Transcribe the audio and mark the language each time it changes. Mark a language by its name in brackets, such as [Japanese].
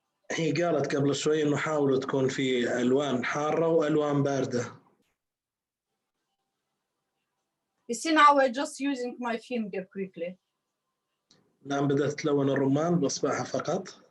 [Arabic] هي قالت قبل شوي إنه حاولوا تكون في ألوان حارة وألوان باردة. [English] You see now I'm just using my finger quickly. [Arabic] الآن بدأت تلون الرمان بإصبعها فقط.